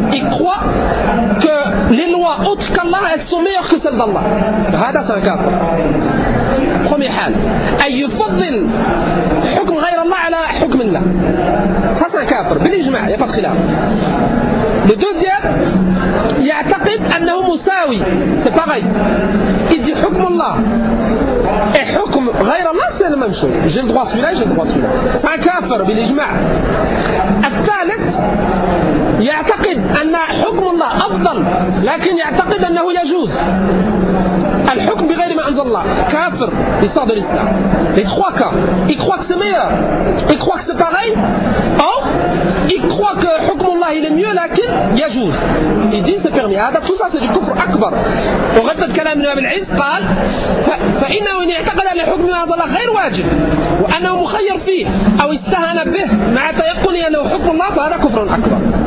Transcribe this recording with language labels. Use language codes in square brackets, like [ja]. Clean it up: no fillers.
[fr] croit que les lois autres qu'Allah elles sont meilleures que celles d'Allah هذا c'est un kafir premier hal [ar] اي يفضل حكم غير الله على حكم الله [fr] ça c'est un kafir بالاجماع il n'y a pas de khilaf. Le deuxième, il [ar] يعتقد أنه مساوي. [fr] C'est pareil. Il dit [ar] حكم الله. [fr] Et [ar] حكم غير الله, [fr] c'est la même chose. J'ai le droit celui-là, j'ai le droit celui-là. C'est un kafir, bil ijma. [ar] الثالث, il يعتقد أن حكم الله أفضل. لكن يعتقد أنه يجوز. الحكم بغير ما أنزل الله. كافر. [fr] L'histoire de l'islam. Les trois cas. Il croit que c'est meilleur. Il croit que c'est pareil. Or, il croit que حكم الله il est mieux, [ar] لكن يجوز. [fr] Il dit c'est permis. هذا tout ça, c'est du [ar] كفر أكبر. [fr] On répète [ar] كلام ابن أبي العز قال فإنه إن اعتقد أن حكم ما أنزل الله غير واجب وأنه مخير فيه أو استهان به مع تيقنه أنه حكم الله فهذا كفر أكبر.